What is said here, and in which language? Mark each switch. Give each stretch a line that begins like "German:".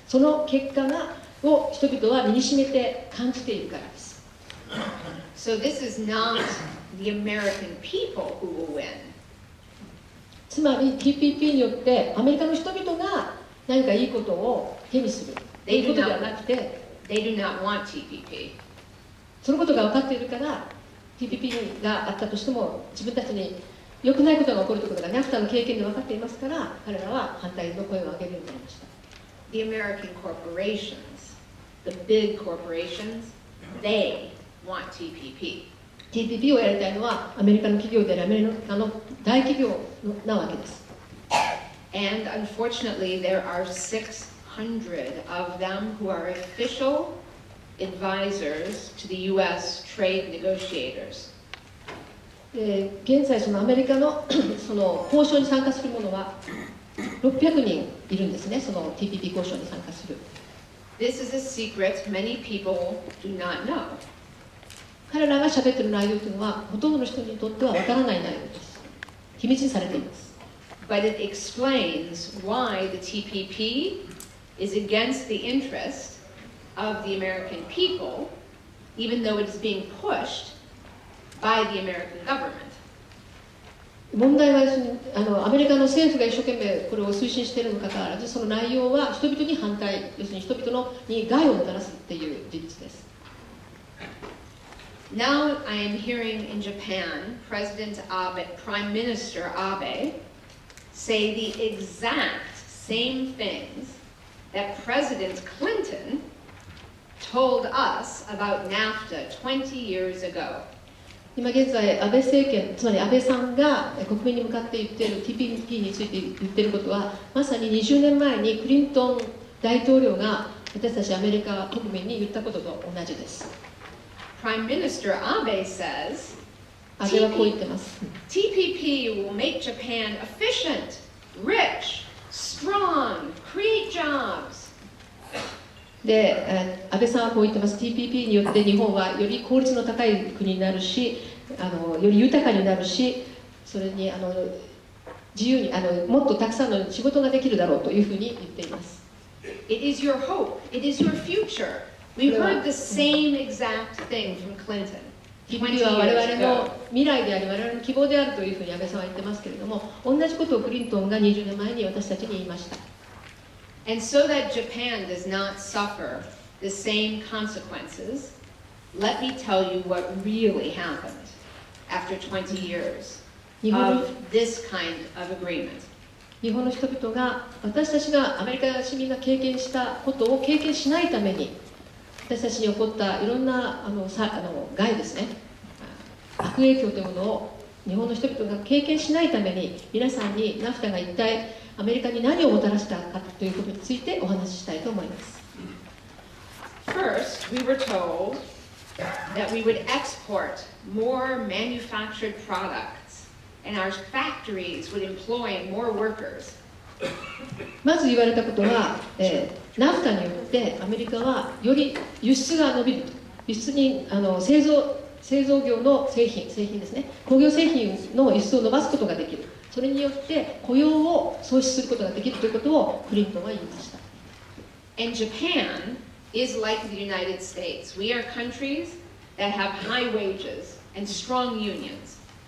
Japanese: その結果を人々は身にしめて感じているからです。
English: So this is not the American people who will win.
Japanese: つまり TPP によってアメリカの人々が何かいいことを手にするということではなくて、
English: They do not want TPP.
Japanese: そのことが分かっているから TPP があったとしても自分たちに良くないことが起こるということがNAFTAの経験で分かっていますから、彼らは反対の声を上げるようになりました。
English: The American corporations, the big corporations, they want TPP.
Japanese: TPP をやりたいのはアメリカの企業でありアメリカの大企業なわけです。
English: And unfortunately, there are 600 of them who are official advisors to the U.S. trade negotiators.
Japanese: 現在そのアメリカのその交渉に参加する者は600人いるんですね。その TPP 交渉に参加する。
English: This is a secret many people do not know.
Japanese: 彼らが喋っている内容というのはほとんどの人にとってはわからない内容です。秘密にされています。
English: But it explains why the TPP is against the interest of the American people, even though it is being pushed by the American government.
Japanese: 問題はアメリカの政府が一生懸命これを推進しているにもかかわらず、その内容は人々に反対、要するに人々に害をもたらすっていう事実です。
English: Now I am hearing in Japan, President Abe, Prime Minister Abe, say the exact same things that President Clinton told us about NAFTA 20 years ago.
Japanese: 今現在、安倍政権、つまり安倍さんが国民に向かって言っている TPP について言っていることは、まさに20年前にクリントン大統領が私たちアメリカ国民に言ったことと同じです。
English: Prime Minister Abe says,
Japanese: 安倍はこう言ってます。
English: TPP will make Japan efficient, rich, strong, create jobs.
Japanese: で、安倍さんはこう言ってます。TPP によって日本はより効率の高い国になるし、より豊かになるし、それに自由にもっとたくさんの仕事ができるだろうというふうに言っています。
English: It is your hope. It is your future. We heard the same exact thing from Clinton.
Japanese: TPP は我々の未来であり、我々の希望であるというふうに安倍さんは言ってますけれども、同じことをクリントンが20年前に私たちに言いました。
English: And so that Japan does not suffer the same consequences, let me tell you what really happened after 20 years of this kind of agreement.
Japanese: 日本の人々が、私たちがアメリカ市民が経験したことを経験しないために、私たちに起こったいろんな害ですね、悪影響というものを日本の人々が経験しないために、皆さんにナフタが一体アメリカに何をもたらしたかということについてお話ししたいと思います。
English: First, we were told that we would export more manufactured products and our factories would employ more workers.
Japanese: まず言われたことは、ナフタによってアメリカはより輸出が伸びると、輸出に製造業の製品ですね、工業製品の輸出を伸ばすことができる、それによって雇用を創出することができるということをクリントンは言いました。
English: And Japan is like the United States. We are countries that have high wages and strong unions.